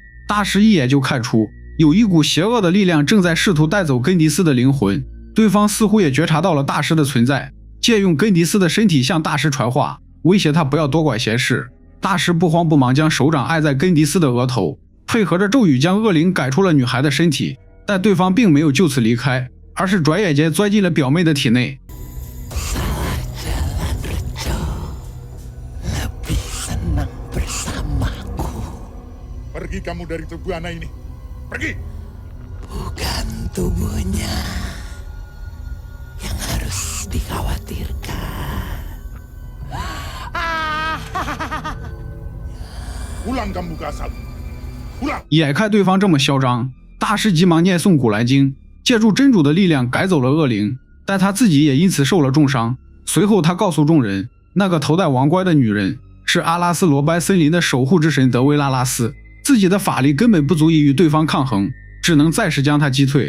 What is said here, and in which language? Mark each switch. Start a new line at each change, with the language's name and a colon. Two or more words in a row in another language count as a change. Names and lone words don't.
Chinese: 大师一眼就看出有一股邪恶的力量正在试图带走根迪斯的灵魂，对方似乎也觉察到了大师的存在，借用根迪斯的身体向大师传话，威胁他不要多管闲事。大师不慌不忙将手掌按在根迪斯的额头，配合着咒语将恶灵赶出了女孩的身体，但对方并没有就此离开，而是转眼间钻进了表妹的体内。
Indonesian: Pergi kamu dari tubuh anak ini. Pergi. Bukan tubuhnya yang harus dikhawatirkan. Pulang kamu ke asal. Pulang.
Chinese: 眼看对方这么嚣张，大师急忙念诵古兰经，借助真主的力量赶走了恶灵，但他自己也因此受了重伤。随后他告诉众人，那个头戴王冠的女人是阿拉斯罗班森林的守护之神德维拉拉斯，自己的法力根本不足以与对方抗衡，只能暂时将他击退。